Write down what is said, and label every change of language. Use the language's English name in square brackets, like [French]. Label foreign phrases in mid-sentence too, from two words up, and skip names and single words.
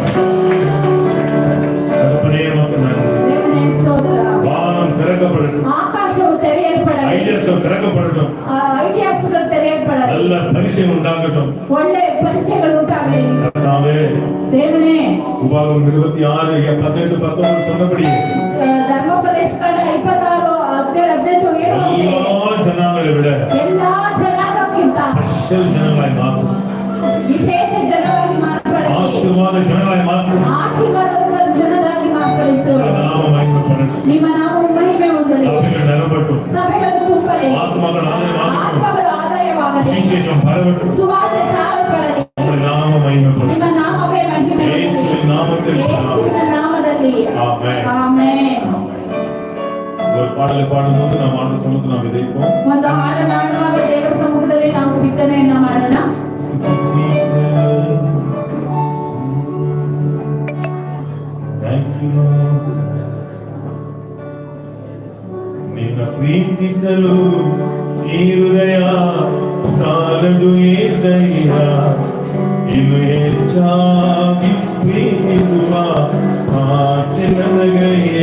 [Tamil] கர்த்தரே நமக்கு நன்றி. [Kannada] ದೇವನೇ ಸ್ತೋತ್ರ. [Tamil] வானம் திறக்கப்படட்டும். [Kannada] ಆಕಾಶವು ತೆರೆಯಲ್ಪಡಲಿ. [Tamil] ஐடியாஸ் திறக்கப்படட்டும். [Kannada] ಐಡಿಯಾಸ್ಗಳು ತೆರೆಯಲ್ಪಡಲಿ. [Tamil] நல்ல பரிச்சயம் உண்டாகட்டும். [Kannada] ಒಳ್ಳೆ ಪರಿಚಯಗಳು ಉಂಟಾಗಲಿ. [Tamil] கர்த்தாவே, [Kannada] ದೇವನೇ [Tamil] உபாகம் 26 18 19 சொன்னபடி [Kannada] ಧರ್ಮೋಪದೇಶಕಾಂಡ 26 17 18 ಹೇಳುವಂತೆ [Tamil] எல்லா ஜனங்களை விட [Kannada] ಎಲ್ಲಾ ಜನಾಂಗಕ್ಕಿಂತ [Tamil] ஸ்பெஷல் ஜனங்களாய் மாற்றும். [Kannada] ವಿಶೇಷ ಜನರಾಗಿ ಮಾರ್ಪಡಿಸಿ. [Tamil] ஆசீர்வாத ஜனங்களாய் மாற்றும். [Kannada] ಆಶೀರ್ವಾದದ ಜನರಾಗಿ ಮಾರ್ಪಡಿಸು. [Tamil] நாம மகிமைப்படட்டும். [Kannada] ನಿಮ್ಮ ನಾಮವು ಮಹಿಮೆ ಹೊಂದಲಿ. [Tamil] சபைகள் நிரம்பட்டும். [Kannada] ಸಭೆಗಳು ತುಂಬಲಿ. [Tamil] ஆத்மாக்கள் ஆதாயமாகட்டும். [Kannada] ಆತ್ಮಗಳು ಆದಾಯವಾಗಲಿ. [Tamil] விசேஷம் பரவட்டும். [Kannada] ಸುವಾರ್ತೆ ಸಾರಲ್ಪಡಲಿ. [Tamil] நாம மகிமைப்படட்டும். [Kannada] ನಿಮ್ಮ ನಾಮವೇ ಮಹಿಮೆ ಹೊಂದಲಿ. ಯೇಸುವಿನ ನಾಮದಲ್ಲಿ ಯೇಸುವಿನ ನಾಮದಲ್ಲಿ [Tamil] ஆமென். [Kannada] ಆಮೆನ್. [Tamil] ஒரு பாடலை பாடும்போது நாம் ஆண்டு சமூகத்தில் நாம் விதைப்போம். [Kannada] ಒಂದು ಹಾಡನ್ನು ಹಾಡುವಾಗ ದೇವರ ಸಮ್ಮುಖದಲ್ಲಿ ನಾವು ಬಿತ್ತನೆಯನ್ನ ಮಾಡೋಣ. [English] Thank you, Lord. [Kannada] ನಿನ್ನ ಪ್ರೀತಿಸಲು ಈ ಹೃದಯ ಸಾಲದು ಏಸಯ್ಯ, ಇನ್ನು ಹೆಚ್ಚಾಗಿ ಪ್ರೀತಿಸುವ ಆಸೆ ನನಗಯ್ಯ.